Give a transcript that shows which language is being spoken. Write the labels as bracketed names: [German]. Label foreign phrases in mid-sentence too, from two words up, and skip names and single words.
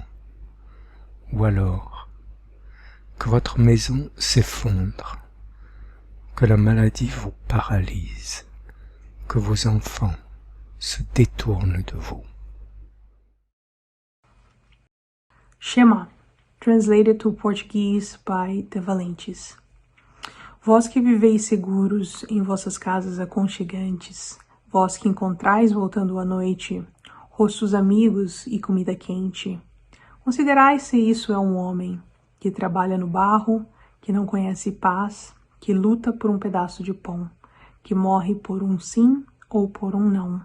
[French] Ou alors, que votre maison s'effondre, que la maladie vous paralyse, que vos enfants se détournent de vous. [English] Shema, translated to Portuguese by the Valentes. [Portuguese] Vós que viveis seguros em vossas casas aconchegantes, vós que encontrais voltando à noite rostos amigos e comida quente, considerai se isso é um homem que trabalha no barro, que não conhece paz, que luta por um pedaço de pão, que morre por um sim ou por um não.